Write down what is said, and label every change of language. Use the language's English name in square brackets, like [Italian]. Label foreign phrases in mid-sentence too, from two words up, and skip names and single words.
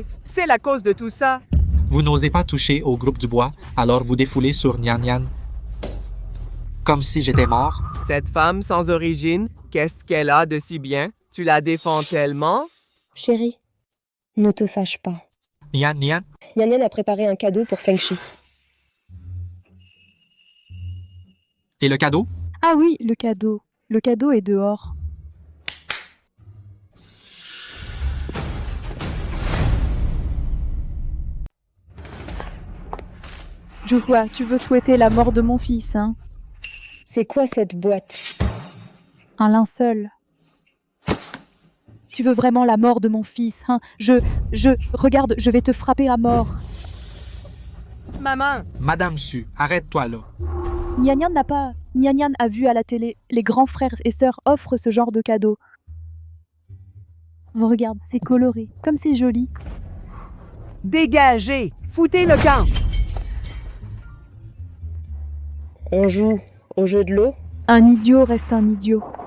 [French] C'est la cause de tout ça. Vous n'osez pas toucher au groupe Dubois, alors vous défoulez sur Nian Nian. Comme si j'étais mort. Cette femme sans origine, qu'est-ce qu'elle a de si bien? Tu la défends tellement? Chérie, ne te fâche pas. Nian Nian? Nian Nian a préparé un cadeau pour Feng Shi. Et le cadeau? Ah oui, le cadeau. Le cadeau est dehors. Je vois, tu veux souhaiter la mort de mon fils, hein? C'est quoi cette boîte? Un linceul. Tu veux vraiment la mort de mon fils, hein? Regarde, je vais te frapper à mort. Maman! Madame Su, arrête-toi là. Nian Nian n'a pas... Nian Nian a vu à la télé, les grands frères et sœurs offrent ce genre de cadeau. Oh, regarde, c'est coloré, comme c'est joli. Dégagez! Foutez le camp! On joue au jeu de l'eau? Un idiot reste un idiot.